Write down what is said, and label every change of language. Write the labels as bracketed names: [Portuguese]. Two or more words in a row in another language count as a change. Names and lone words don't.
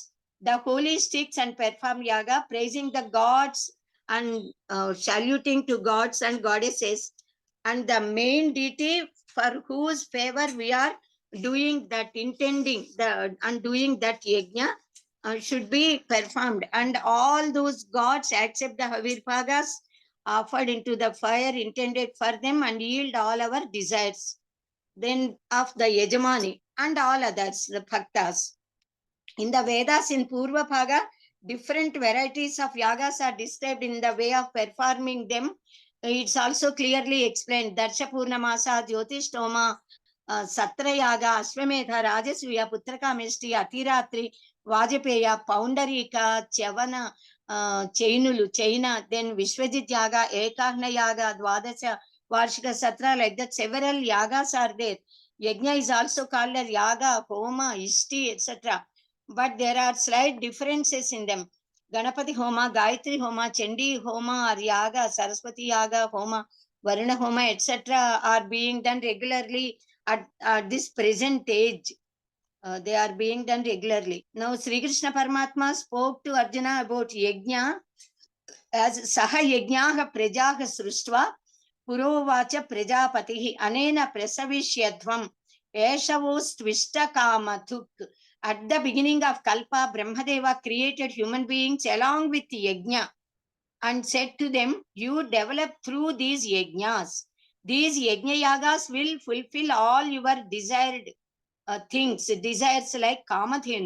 [English] The holy sticks and perform yaga, praising the gods and saluting to gods and goddesses, and the main deity for whose favor we are doing that, intending the and doing that yajna should be performed, and all those gods accept the havirbhagas offered into the fire intended for them and yield all our desires. Then of the Yajamani and all others, the bhaktas. In the Vedas, in Purva Bhaga, different varieties of yagas are described in the way of performing them. It's also clearly explained. Darsha Purnamasa, Jyotishtoma, Satra Yaga, Ashwamedha, Rajasviya, Putrakameshti, Atiratri, Vajapeya, Poundarika, Chavana, Chainulu, Chaina, then Vishwajit Yaga, Ekahna Yaga, Dwadasha, Varshika Satra, like that, several yagas are there. Yajna is also called as yaga, homa, ishti, etc. But there are slight differences in them. Ganapati Homa, Gayatri Homa, Chandi Homa, or Yaga, Saraswati Yaga, Homa, Varuna Homa, etc. are being done regularly at this present age. They are being done regularly. Now, Sri Krishna Paramatma spoke to Arjuna about Yajna as [Sanskrit] सह यज्ञाः प्रजाः सृष्ट्वा पुरोवाच प्रजापतिः अनेन प्रसविष्यध्वम् एषवोऽस्त्विष्ट कामधुक्. [English] At the beginning of Kalpa, Brahmadeva created human beings along with Yajna and said to them, you develop through these Yajnas. These Yajna Yagas will fulfill all your desired things, desires like Kamadhenu.